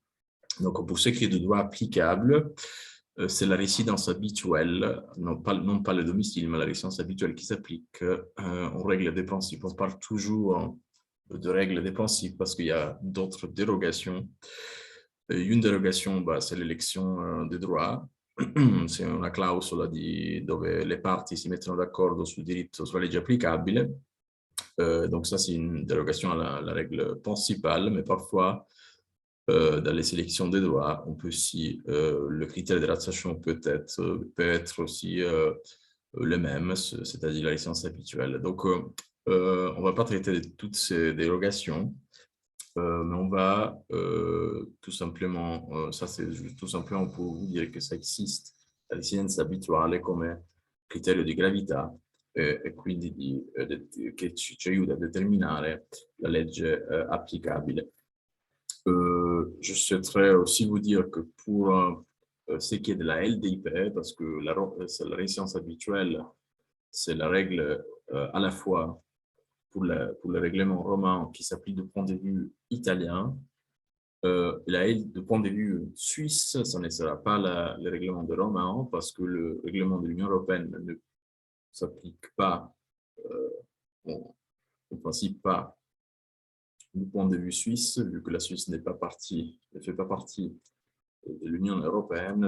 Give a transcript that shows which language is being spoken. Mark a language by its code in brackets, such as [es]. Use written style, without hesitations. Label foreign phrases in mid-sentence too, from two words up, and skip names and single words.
[fr] Donc, pour ce qui est de droit applicable, c'est la résidence habituelle, non pas le domicile, mais la résidence habituelle qui s'applique. On règle des principes, on parle toujours de règles des principes parce qu'il y a d'autres dérogations. Une dérogation, c'est l'élection des droits. [it] C'est una clausola dove le parti si mettono d'accordo sul diritto, sulla legge applicabile. [fr] Donc ça, c'est une dérogation à la règle principale, mais parfois, dans les sélections des droits, on peut aussi, le critère de relaxation peut être aussi le même, c'est-à-dire la licence habituelle. Donc, on ne va pas traiter de toutes ces dérogations, mais on va tout simplement, ça c'est tout simplement pour vous dire che ça existe, [it] la residenza abituale come criterio di gravità e quindi che ci aiuta a determinare la legge applicabile. [fr] Je souhaiterais aussi vous dire que pour ce qui est de la LDIP, parce que la résidence habituelle, c'est la règle à la fois pour le règlement romain qui s'applique du point de vue italien, du point de vue suisse, ce ne sera pas le règlement de romain parce que le règlement de l'Union européenne ne s'applique pas, en principe pas, du point de vue suisse, vu que la Suisse ne fait pas partie de l'Union européenne.